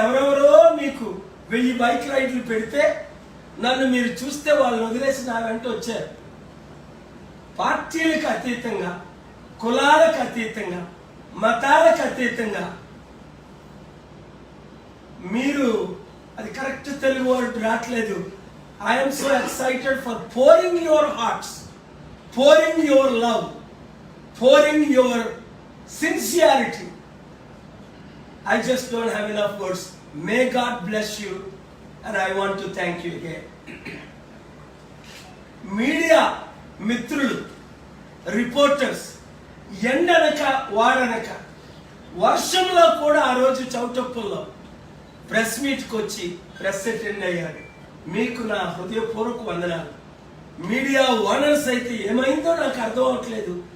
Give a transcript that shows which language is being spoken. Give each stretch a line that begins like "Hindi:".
Telugu: ఎవరెవరో మీకు 1000 బైక్ రైడ్లు పెడితే నన్ను మీరు చూస్తే వాళ్ళని వదిలేసి నా వెంట వచ్చారు. పార్టీలకు అతీతంగా, కులాలకు అతీతంగా, మతాలకు అతీతంగా మీరు, అది
English: correct Telugu word
Telugu: రావట్లేదు.
English: I'm so excited for pouring your hearts, pouring your love, pouring your sincerity. I just don't have enough words. May God bless you and I want to thank you again.
Telugu: Media మిత్రులు, reporters, ఎండనక వాడనక వర్షంలో కూడా ఆ రోజు చౌటప్పుల్లో press మీట్కి వచ్చి press attend అయ్యారు. మీకు నా హృదయపూర్వక వందనాలు. మీడియా ఓనర్స్ అయితే ఏమైందో నాకు అర్థం అవ్వట్లేదు.